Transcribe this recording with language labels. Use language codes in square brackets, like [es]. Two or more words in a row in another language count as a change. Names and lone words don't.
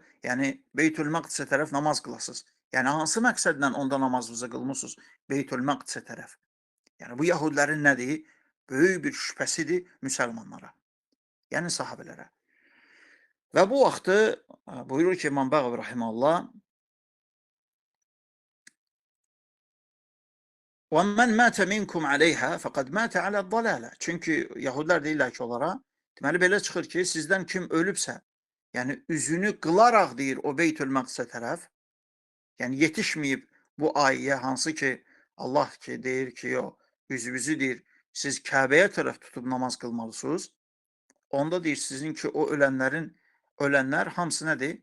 [az] Yəni Beytül Məqdisə tərəf namaz qılasınız. Yəni hansı məqsədlə onda namazınızı qılmısınız Beytül Məqdisə tərəf? Yəni bu yahudilərin nədir? Böyük bir şübhəsidir müsəlmanlara. Yəni sahabələrə. Və bu vaxtı buyurur ki, İmam Bəğavi rahimehullah, [ar] وَمَنْ مَاتَ مِنْكُمْ عَلَيْهَا فَقَدْ مَاتَ عَلَى الضَّلَالَةِ. [az] Çünki yahudilər deyirlər ki onlara, deməli belə çıxır ki, sizdən kim ölübsə, yəni üzünü qılaraq deyir o Beytül Məqdisə tərəf, yəni yetişməyib bu ayəyə, hansı ki Allah ki deyir ki, yox, üzünüzü deyir, siz Kəbəyə tərəf tutub namaz qılmalısınız, onda deyir sizin ki o ölənlər hamısı nədir?